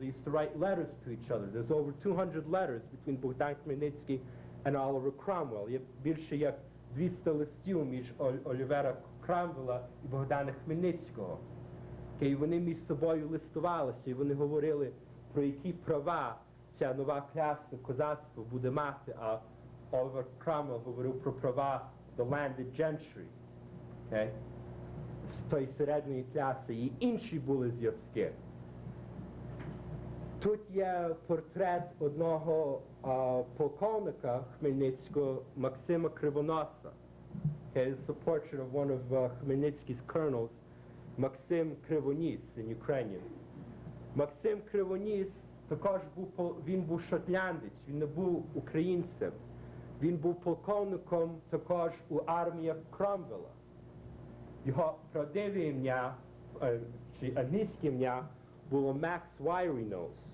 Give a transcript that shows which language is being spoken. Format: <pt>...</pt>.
<en>They used to write letters to each other. There's over 200 letters between Bogdan Khmelnytsky and Oliver Cromwell.</en> <uk>Є більше як 200 листів між Олівера Кромвелла і Богдана Хмельницького. І вони між собою листувалися, і вони говорили, про які права ця нова клясне козацтво буде мати, а Олівер Кромвелл говорив про права</uk> <en>the landed gentry.</en> <uk>Okay? З тої середньої кляси. І інші були зв'язки. Тут є портрет одного полковника Хмельницького, Максима Кривоноса.</uk> <en>Okay, this is a portrait of one of Khmelnytsky's colonels, Максим Кривоніс in Ukrainian.</en> <uk>Максим Кривоніс також він був шотландець, він не був українцем. Він був полковником також у армії Кромвелла. Його правдиве ім'я, чи англійське ім'я, було Max Wyrynose.</uk>